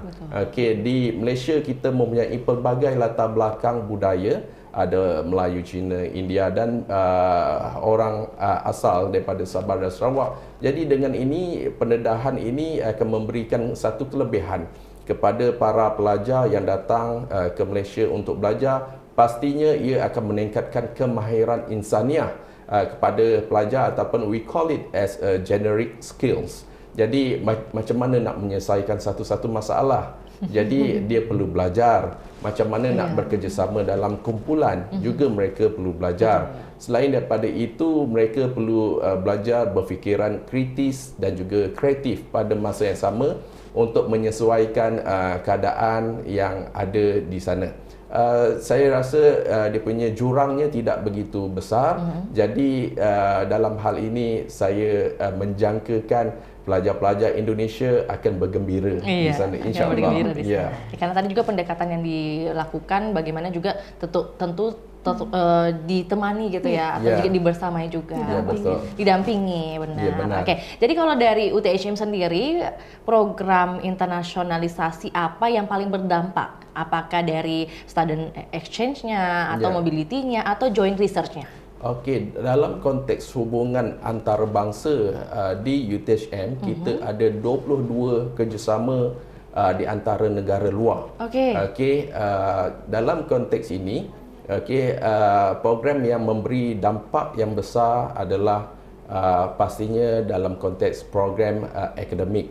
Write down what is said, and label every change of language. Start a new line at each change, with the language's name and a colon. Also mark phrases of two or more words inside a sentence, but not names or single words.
Malay: Okey, di Malaysia kita mempunyai pelbagai latar belakang budaya, ada Melayu, Cina, India dan orang asal daripada Sabah dan Sarawak. Jadi dengan ini, pendedahan ini akan memberikan satu kelebihan kepada para pelajar yang datang ke Malaysia untuk belajar. Pastinya ia akan meningkatkan kemahiran insaniah kepada pelajar, ataupun
English: we call it as a generic skills.
Malay: Jadi macam mana nak menyelesaikan satu-satu masalah. Jadi dia perlu belajar macam mana nak bekerjasama dalam kumpulan, juga mereka perlu belajar. Selain daripada itu, mereka perlu belajar berfikiran kritis dan juga kreatif pada masa yang sama untuk menyesuaikan keadaan yang ada di sana. Saya rasa dia punya jurangnya tidak begitu besar. Jadi dalam hal ini saya menjangkakan pelajar-pelajar Indonesia akan bergembira di sana, insya-Allah. Ya.
Indonesian: Karena tadi juga pendekatan yang dilakukan bagaimana juga tentu ditemani gitu ya, atau juga dibersamai juga, didampingi, benar. Ya, benar. Oke, jadi kalau dari UTHM sendiri, program internasionalisasi apa yang paling berdampak? Apakah dari
English: student exchange-
Indonesian: nya, atau mobility-nya, atau
English: joint research-
Indonesian: nya?
Malay: Okey, dalam konteks hubungan antarabangsa di UTHM, kita ada 22 kerjasama di antara negara luar. Okey, dalam konteks ini, program yang memberi dampak yang besar adalah pastinya dalam konteks program akademik.